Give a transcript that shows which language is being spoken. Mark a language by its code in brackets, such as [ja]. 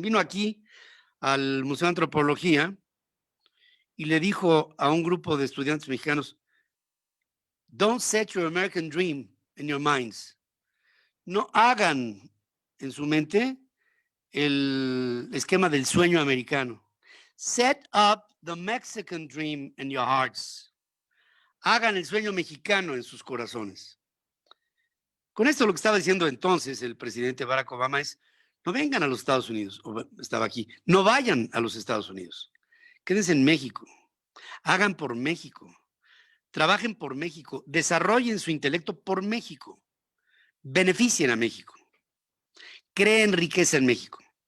[es] Vino aquí al Museo de Antropología y le dijo a un grupo de estudiantes mexicanos, [en] don't set your American dream in your minds. [es] No hagan en su mente el esquema del sueño americano. [en] Set up the Mexican dream in your hearts. [es] Hagan el sueño mexicano en sus corazones. Con esto lo que estaba diciendo entonces el presidente Barack Obama es, no vengan a los Estados Unidos, estaba aquí, no vayan a los Estados Unidos, quédense en México, hagan por México, trabajen por México, desarrollen su intelecto por México, beneficien a México, creen riqueza en México.